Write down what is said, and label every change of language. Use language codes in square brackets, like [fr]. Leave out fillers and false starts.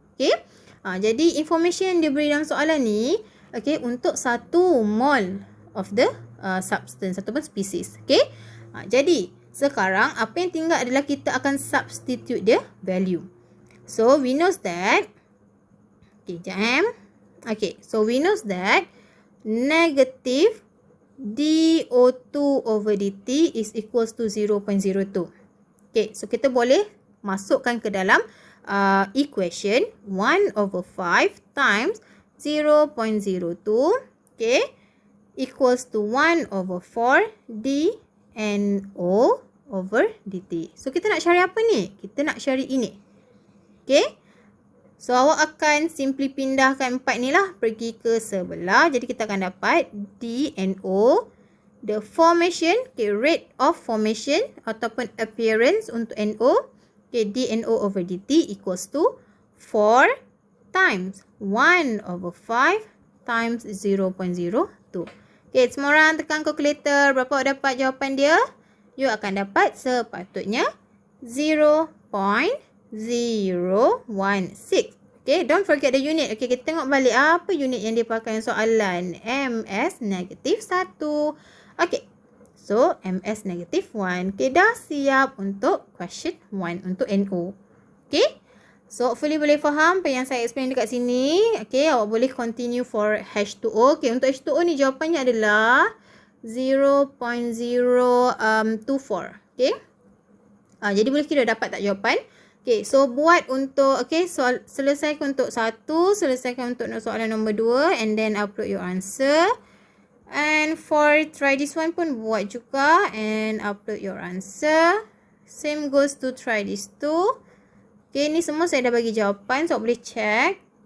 [ms] Okay, jadi information yang diberi dalam soalan ni, okay, untuk [en] 1 mole of the substance [ms] ataupun species. Okay, jadi sekarang apa yang tinggal adalah kita akan substitute [en] the value. So we know that, okay, jam. Okay, so we know that negative dO2 over dt is equals to 0.02. Okay, so [ms] kita boleh masukkan ke dalam [en] equation 1/5 times 0.02, okay, equals to 1/4 dNO over dt. [ms] So kita nak cari apa ni? Kita nak cari ini. Okay, so awak akan simply pindahkan 4 ni lah pergi ke sebelah. Jadi kita akan dapat [en] dNO, the formation, okay, rate of formation ataupun appearance untuk NO, okay, dNO over dt equals to 4 times 1/5 times 0.02. [ms] Okay, semua orang tekan kalkulator. Berapa awak dapat jawapan dia? You akan dapat sepatutnya 0.016. [en] Okay, don't forget the unit. [ms] Okay, kita tengok balik apa unit yang dia pakai soalan. MS-1. Okay, so MS-1. Okay, dah siap untuk question 1 untuk NO. Okay, so hopefully boleh faham apa yang saya explain dekat sini. Okay, awak boleh [en] continue for H2O. [ms] Okay, untuk H2O ni jawapannya adalah 0.024. Okay, jadi boleh kira dapat tak jawapan. Okay, so buat untuk, okay, selesaikan untuk 1, selesaikan untuk soalan nombor 2, [en] and then upload your answer. And for try this one [ms] pun buat juga, [en] and upload your answer. Same goes to try this too. [ms] Okay, ni semua saya dah bagi jawapan, so boleh check.